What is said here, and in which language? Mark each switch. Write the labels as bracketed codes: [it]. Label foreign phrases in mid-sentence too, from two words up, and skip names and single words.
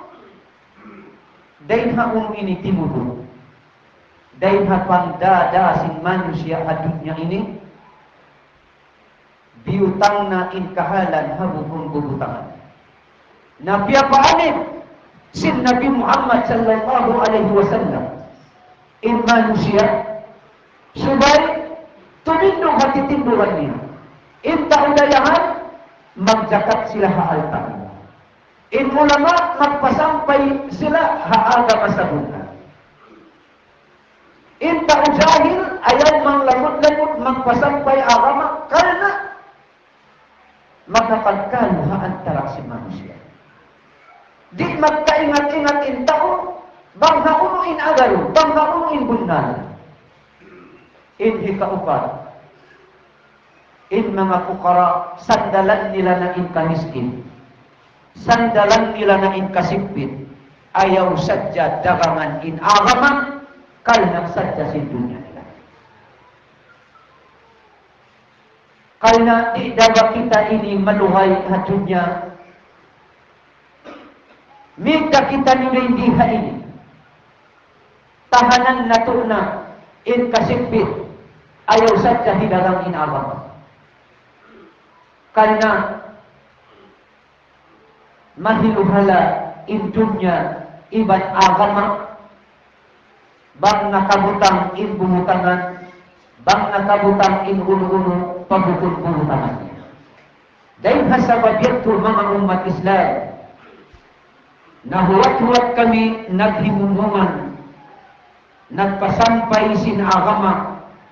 [tsg] dahin haong ini timudo, dahin hapangdada sin manusia adunya ini, biutang na in kahalan habukong bubutangan. Napiapaanin sin Nabi Muhammad [ar] صلى الله عليه وسلم [tsg] in manusia subay tumindong hati tinduran niya. In taudayahan magjakat sila haaltan. In ulama magpasampay sila haaga masabunan. In taujahil ayaw manglamot-lamot magpasampay agama karena magkapagkalo haantara si manusia. Di magkaingat-ingat in tao, bang naunuin agaro, bang naunuin bunal. In hikaupat, in mga fukara, sandalan nila na in kamiskin, sandalan nila na in kasipit, ayaw sadya dagangan in agama, kalna sadya sin dunya nila. Kalna di daga kita ini maluhay at dunya, mika kita nilindiha ini. Tahanan na to na in kasipit, ayaw sadya hidalang in agama. Karena mahiluhala in dunya iban agama, bang nakabutang in bumutangan, bang nakabutang in unu-unu pagukun-bumutangan. Dahil hasababiyat to mga umat Islam, nahuwat-huwat kami naghimungungan, nagpasampay sin agama.